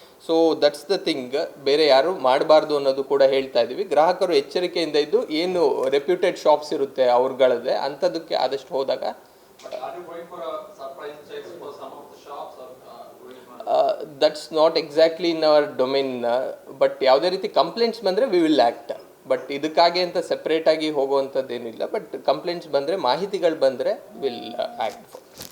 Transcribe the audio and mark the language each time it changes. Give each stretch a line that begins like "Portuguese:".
English: So that's the thing.
Kannada: ಬೇರೆ ಯಾರು ಮಾಡಬಾರ್ದು ಅನ್ನೋದು ಕೂಡ ಹೇಳ್ತಾ ಇದ್ದೀವಿ. ಗ್ರಾಹಕರು ಎಚ್ಚರಿಕೆಯಿಂದ ಇದ್ದು ಏನು ರೆಪ್ಯೂಟೆಡ್ ಶಾಪ್ಸ್ ಇರುತ್ತೆ ಅವ್ರಗಳದ್ದೇ ಅಂಥದ್ದಕ್ಕೆ ಆದಷ್ಟು ಹೋದಾಗ.
English: are you going for a surprise checks for some of the shops, or going for that's not exactly in our domain, but
Kannada: ಯಾವುದೇ ರೀತಿ ಕಂಪ್ಲೇಂಟ್ಸ್ ಬಂದರೆ
English: We will act.
Kannada: ಬಟ್ ಇದಕ್ಕಾಗಿ ಅಂತ ಸೆಪ್ರೇಟಾಗಿ ಹೋಗುವಂಥದ್ದೇನಿಲ್ಲ. ಬಟ್ ಕಂಪ್ಲೇಂಟ್ಸ್ ಬಂದರೆ, ಮಾಹಿತಿಗಳು ಬಂದರೆ
English: Will act for.